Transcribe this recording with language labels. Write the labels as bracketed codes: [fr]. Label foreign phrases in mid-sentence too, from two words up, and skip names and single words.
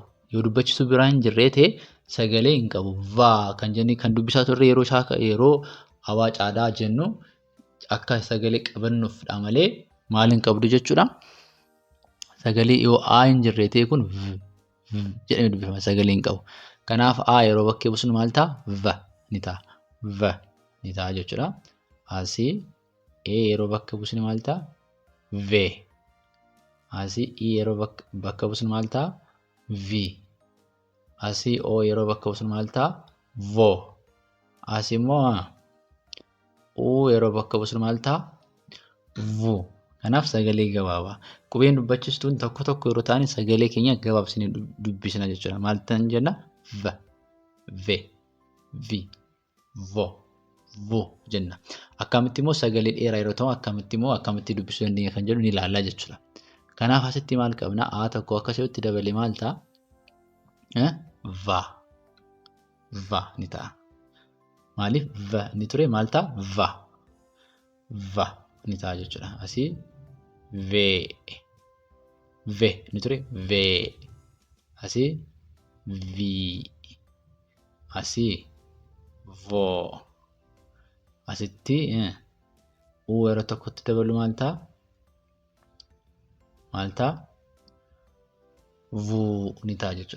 [om] Yoo dubbachiistuu biraa hin jirree ta'e sagalee hin qabu. Va kan jennee kan dubbisaa turre yeroo hawaa caadaa jennu akka sagalee qabannuufdha malee maal hin qabdu jechuudha. Sagalee yoo A hin jirree ta'e kun jedhamee dubbifama. Sagalee hin qabu. Kanaaf A yeroo bakkee buusnu maal ta'a? Va ni ta'a. Va ni ta'a jechuudha. Asii E yeroo bakka buusnu maal ta'a? Ve. Asii I yeroo bakka buusnu maal ta'a? Vi. Asii O yeroo bakka buusnu maal ta'a? Vo. Asii immoo U yeroo bakka buusnu maal ta'a? Vu. Kanaaf sagalee gabaabaa. Qubeen dubbachiistuun tokko yeroo ta'an sagalee keenya gabaabsinee dubbisna jechuudha. Maal ta'an jenna? Va, ve, vi, vo, vu jenna. Akkamitti immoo sagalee dheeraa yeroo ta'u akkamitti dubbisuu dandeenya kan jedhu ni ilaallaa jechuudha. Kanaaf asitti maal qabna? A tokko akkasitti dabalee maal ta'a? Va. Va ni ta'a. Maaliif va ni ture maal ta'a? Va. Va ni ta'a jechuudha. Asii ve. Ve ni ture ve. Asii vi. Asii vo. Asitti U yeroo tokkotti dabalu maal ta'a? maal ta'a? Vuu ni ta'a jechuudha.